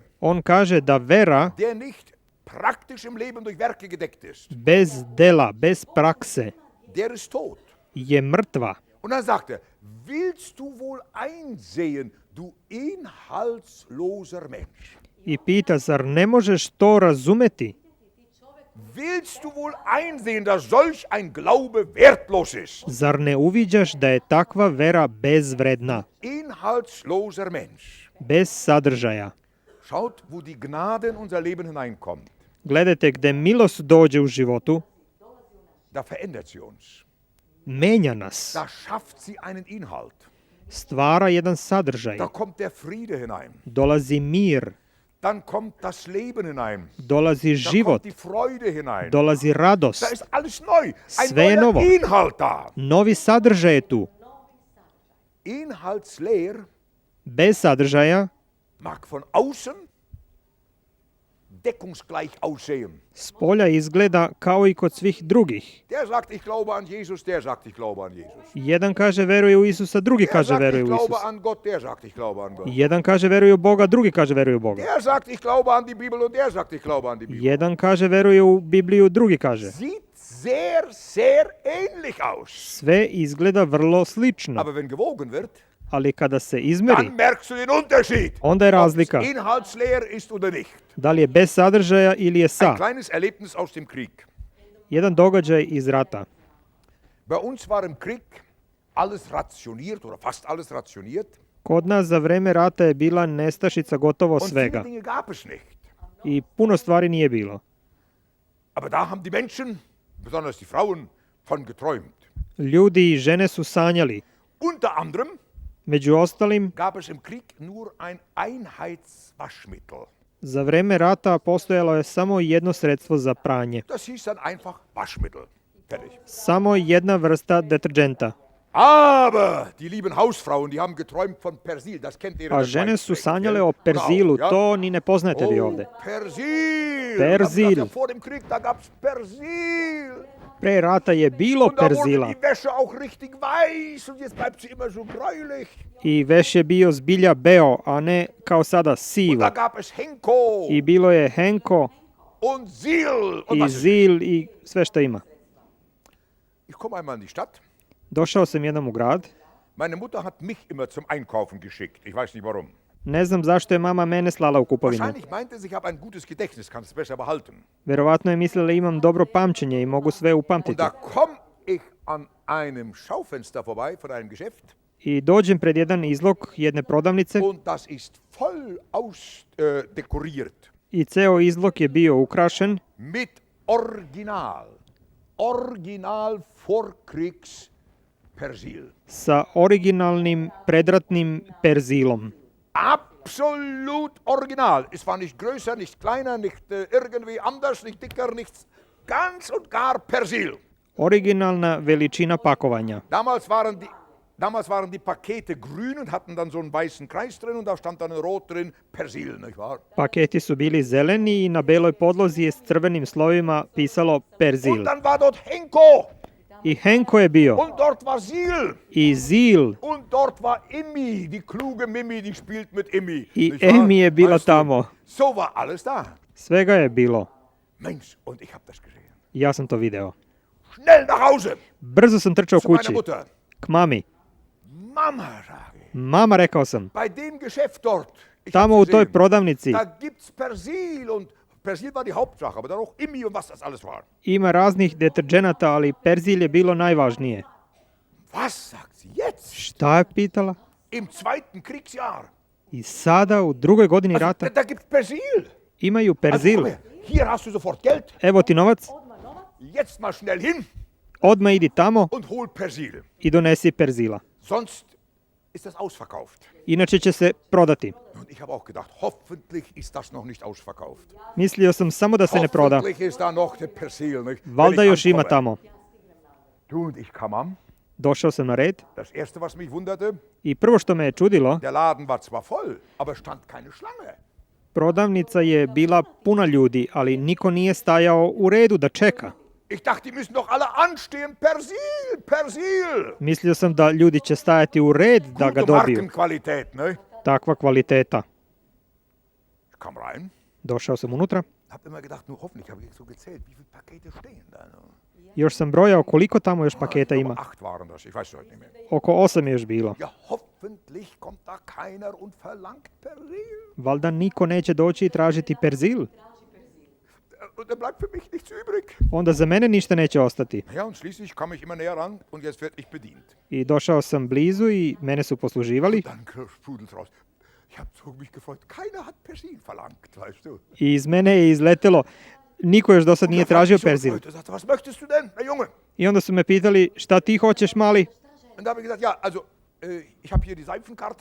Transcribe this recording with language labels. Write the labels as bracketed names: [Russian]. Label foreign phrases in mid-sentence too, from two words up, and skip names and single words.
[Serbian] On kaže da vera [German] der nicht praktisch im Leben durch Werke gedeckt ist, [Serbian] bez dela, bez prakse [German] der ist tot. [Serbian] je mrtva. [German] Und dann sagt er, willst du wohl einsehen, du inhaltsloser Mensch? [Serbian] I pita, zar ne možeš to razumeti? [German] Willst du wohl einsehen, dass solch ein Glaube wertlos ist? [Serbian] Zar ne uviđaš da je takva vera bezvredna, [German] Inhaltsloser Mensch. [Serbian] bez sadržaja? [German] Schaut, wo die Gnade in unser Leben hineinkommt. [Serbian] Gledajte, gde milost dođe u životu, [German] Da verändert sie uns. [Serbian] menja nas, [German] Da schafft sie einen Inhalt. [Serbian] stvara jedan sadržaj, [German] Da kommt der Friede hinein. [Serbian] dolazi mir, [German] Dann kommt das Leben hinein. [Serbian] dolazi [German] Da [Serbian] život, [German] kommt die Freude hinein. [Serbian] dolazi [German] Da [Serbian] radost, [German] ist alles neu. Ein [Serbian] Sve je [German] neuer [Serbian] novo. [German] Inhalt da. [Serbian] novi sadržaj je tu. [German] Inhaltsleer [Serbian] Bez sadržaja [German] mag von außen deckungsgleich aussehen. [Serbian] s polja izgleda kao i kod svih drugih. [German] Der sagt, ich glaube an Jesus, der sagt, ich glaube an Jesus. [Serbian] Jedan kaže veruje u Isusa, drugi [German] Der [Serbian] kaže [German] sagt, [Serbian] veruje [German] ich [Serbian] u [German] glaube [Serbian] Isusa. [German] an Gott, der sagt, ich glaube an Gott. [Serbian] Jedan kaže veruje u Boga, drugi kaže veruje u Boga. [German] Der sagt, ich glaube an die Bibel und der sagt, ich glaube an die Bibel. [Serbian] Jedan kaže veruje u Bibliju, drugi kaže. [German] Sieht sehr, sehr ähnlich aus. [Serbian] Sve izgleda vrlo slično, [German] Aber wenn gewogen wird, [Serbian] ali kada se izmeri, [German] dann merkst du den Unterschied. [Serbian] onda je razlika. [German] Ob es inhaltsleer ist oder nicht. [Serbian] Da li je bez sadržaja ili je [German] Ein [Serbian] sa. [German] kleines Erlebnis aus dem Krieg. [Serbian] Jedan događaj iz rata. [German] Bei uns war im Krieg alles rationiert oder fast alles rationiert. [Serbian] Kod nas za vreme rata je bila nestašica gotovo [German] Und viele [Serbian] svega [German] Dinge gab es nicht. [Serbian] i puno stvari nije bilo. [German] Aber da haben die Menschen, besonders die Frauen, von geträumt. [Serbian] Ljudi i žene su sanjali. [German] Unter anderem [Serbian] Među ostalim, [German] gab es im Krieg nur ein Einheitswaschmittel. [Serbian] za vreme rata postojalo je samo jedno sredstvo za pranje. [German] Das hieß dann einfach Waschmittel. Fertig. [Serbian] Samo jedna vrsta deterdženta. [German] Aber die lieben Hausfrauen, die haben geträumt von Persil. Das kennt ihr in [Serbian] A [German] der [Serbian] žene [German] Schweiz [Serbian] su [German] vielleicht, [Serbian] sanjale [German] gell? [Serbian] o perzilu, [German] Genau, ja? [Serbian] to ni ne poznate vi ovde. [German] Persil! [Serbian] Persil. [German] Wir haben gedacht, ja, vor dem Krieg, da gab's Persil. [Serbian] Pre rata je bilo [German] Und da wurde [Serbian] perzila [German] die Wäsche auch richtig weiß und jetzt bleibt sie immer so gräulich. [Serbian] i veš je bio zbilja beo, a ne kao sada [German] Und [Serbian] sivo. [German] da gab es Henko [Serbian] I bilo je Henko [German] und Sil. Und [Serbian] i [German] was ist? [Serbian] Zil i sve što ima. [German] Ich komme einmal in die Stadt. [Serbian] Došao sam jednom u grad. [German] Meine Mutter hat mich immer zum Einkaufen geschickt. Ich weiß nicht warum. [Serbian] Ne znam zašto je mama mene slala u kupovinu. [German] Wahrscheinlich meinte sie, ich habe ein gutes Gedächtnis, kann es besser behalten. [Serbian] Verovatno je mislila imam dobro pamćenje i mogu sve [German] Und [Serbian] upamtiti. [German] da komme ich an einem Schaufenster vorbei von einem Geschäft [Serbian] I dođem pred jedan izlog jedne prodavnice [German] und das ist voll ausdekoriert [Serbian] i ceo izlog je bio ukrašen [German] mit Original Vorkriegs Persil. [Serbian] sa originalnim predratnim perzilom. [German] Absolut original. Es war nicht größer, nicht kleiner, nicht irgendwie anders, nicht dicker, nichts. Ganz und gar Persil. [Serbian] Originalna veličina pakovanja. [German] Damals waren die Pakete grün und hatten dann so einen weißen Kreis drin und da stand dann rot drin, Persil, nicht wahr? [Serbian] Paketi su bili zeleni i na beloj podlozi je s crvenim slovima pisalo perzil. [German] Und dann war dort Henko [Serbian] I Henko je bio. [German] und dort war Sil [Serbian] I Zil. [German] und dort war Immi, die kluge Mimi, die spielt mit Immi. [Serbian] I [German] nicht wahr? [Serbian] Emi je bila [German] Weißt du, [Serbian] tamo. [German] So war alles da. [Serbian] Svega je bilo. [German] Mensch, und ich habe das gesehen. [Serbian] Ja sam to video. [German] Schnell nach Hause [Serbian] Brzo sam trčao [German] zu meiner [Serbian] kući. [German] Mutter. [Serbian] K mami. [German] Mama, sage ich, [Serbian] Mama, rekao sam. [German] bei dem Geschäft dort, ich [Serbian] Tamo [German] hab's [Serbian] u toj [German] gesehen, [Serbian] prodavnici [German] da gibt's Persil und Persil war die Hauptsache, aber dann auch Immi und was das alles war. [Serbian] ima raznih deterdženata, ali perzil je bilo najvažnije. [German] Was sagt sie jetzt? [Serbian] Šta je pitala? [German] Im zweiten Kriegsjahr. [Serbian] I sada u drugoj godini [German] Also, [Serbian] rata [German] da gibt's Persil. [Serbian] imaju [German] Also, [Serbian] perzil. [German] komm her, hier hast du sofort Geld. [Serbian] Evo ti novac, [German] Jetzt mal schnell hin [Serbian] odmah idi tamo [German] und hol Persil. [Serbian] i donesi perzila. [German] Sonst ist das ausverkauft. [Serbian] Inače će se prodati. [German] Und ich habe auch gedacht, hoffentlich ist das noch nicht ausverkauft. Mislio sam samo da se ne proda. Hoffentlich ist da noch der Persil. Nicht? [Serbian] Valjda [German] Wenn ich [Serbian] još ima [German] ankomme. [Serbian] tamo. [German] Du und ich kam an. [Serbian] Došao sam na red [German] Das erste, was mich wunderte, [Serbian] i prvo što me je čudilo, [German] der Laden war zwar voll, aber stand keine Schlange. [Serbian] prodavnica je bila puna ljudi, ali niko nije stajao u redu da čeka. [German] Ich dachte, die müssen doch alle anstehen. Persil, Persil. [Serbian] Mislio sam da ljudi će stajati u red da ga [German] Gute [Serbian] dobiju. [German] Markenqualität, ne? [Serbian] Takva kvaliteta. [German] Ich kam rein, [Serbian] Došao sam unutra. [German] hab immer gedacht, nur hoffentlich habe ich so gezählt, wie viele Pakete stehen da. Ne? [Serbian] Još sam brojao koliko tamo još paketa [German] Aber [Serbian] ima. [German] 8 waren das, ich weiß es heute nicht mehr. [Serbian] Oko 8 je još bilo. [German] Ja, hoffentlich kommt da keiner und verlangt Persil. [Serbian] Valjda niko neće doći i tražiti perzil. [German] Und da bleibt für mich nichts übrig. [Serbian] Onda za mene ništa neće ostati. [German] Ja, und schließlich kam ich immer näher ran und jetzt werde ich bedient. [Serbian] I došao sam blizu i mene su posluživali. [German] Dann sprudelt's raus. Ich habe so mich gefreut. Keiner hat Persil verlangt, weißt du. [Serbian] I iz mene je izletelo, niko još do sad nije [German] Und da hab [Serbian] tražio [German] ich so [Serbian] perzil. [German] gefreut. Er sagte, was möchtest du denn, Herr Junge? [Serbian] I onda su me pitali, šta ti hoćeš, mali? [German] Und da habe ich gesagt, ja, also ich habe hier die Seifenkarte.